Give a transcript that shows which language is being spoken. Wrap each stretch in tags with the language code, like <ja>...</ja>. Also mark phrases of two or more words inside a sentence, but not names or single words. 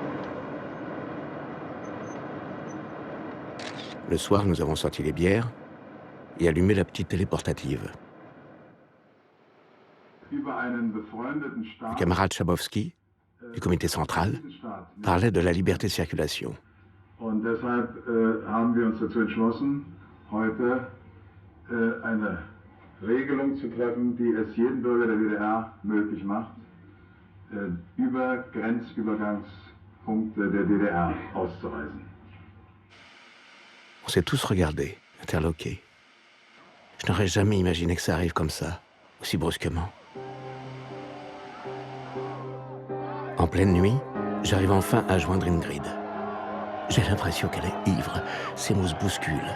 <fr>Le soir, nous avons sorti les bières et allumé la petite télé portative. Le camarade Schabowski, du comité central, parlait de la liberté de circulation.</fr> <de>Und deshalb haben wir uns dazu entschlossen, heute eine Regelung zu treffen, die es jedem Bürger der DDR möglich macht, über Grenzübergangspunkte der DDR auszureisen.</de> <fr>On s'est tous regardés, interloqués. Je n'aurais jamais imaginé que ça arrive comme ça, aussi brusquement. En pleine nuit, j'arrive enfin à joindre Ingrid. J'ai l'impression qu'elle est ivre, ses mots se bousculent.</fr>